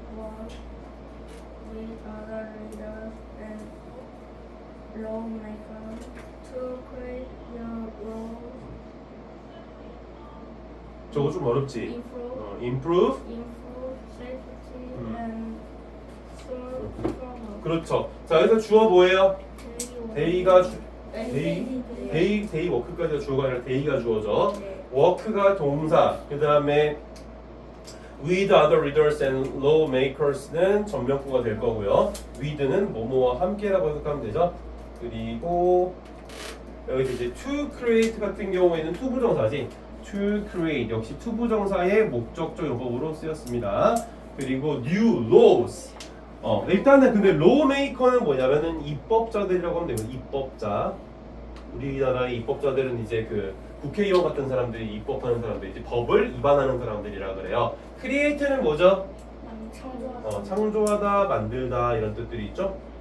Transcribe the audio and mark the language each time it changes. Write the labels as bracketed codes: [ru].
[en] work with other leaders and lawmakers to create the laws, [ko] 저거 좀 어렵지? improve [en] improve safety and solve problems. [ko] 그렇죠. 자, 여기서 주어 뭐예요? 데이가 데이 데이 워크까지가 주어가 아니라 데이가 주어죠. 워크가 동사. 그 다음에 [en] with other leaders and lawmakers [ko] 는 전면구가 될 거고요. with는 뭐뭐와 함께라고 해석하면 되죠. 그리고 여기서 이제 to create 같은 경우에는 투부정사지. to create 역시 투부정사의 목적적 용법으로 쓰였습니다. 그리고 [en] new laws. [ko] 일단은 근데 lawmaker는 뭐냐면은 입법자들이라고 하면 되거든요. 입법자. 우리나라의 입법자들은 이제 그 국회의원 같은 사람들이 입법하는 사람들, 이제 법을 위반하는 사람들이라 그래요. create는 뭐죠? 창조하다. 창조하다, 만들다 이런 뜻들이 있죠.